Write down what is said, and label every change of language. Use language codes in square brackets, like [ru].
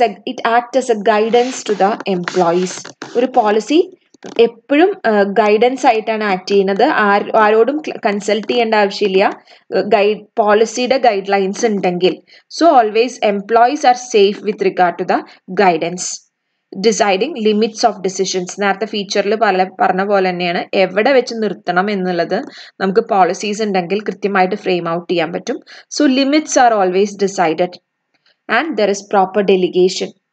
[en] it acts as a guidance to the employees. [ml] ഒരു policy എപ്പോഴും guidance ആയിട്ടാണ് act ചെയ്യുന്നത്. ആരോടും കൺസൾട്ട് ചെയ്യേണ്ട ആവശ്യമില്ല. പോളിസിയുടെ ഗൈഡ് ലൈൻസ് ഉണ്ടെങ്കിൽ. [en] So always employees are safe with regard to the guidance. Deciding limits of decisions. [ml] നേരത്തെ ഫീച്ചറിൽ പറഞ്ഞ പോലെ തന്നെയാണ്, എവിടെ വെച്ച് നിർത്തണം എന്നുള്ളത് നമുക്ക് പോളിസീസ് ഉണ്ടെങ്കിൽ കൃത്യമായിട്ട് ഫ്രെയിം ഔട്ട് ചെയ്യാൻ പറ്റും. [en] So limits are always decided. And there is proper delegation.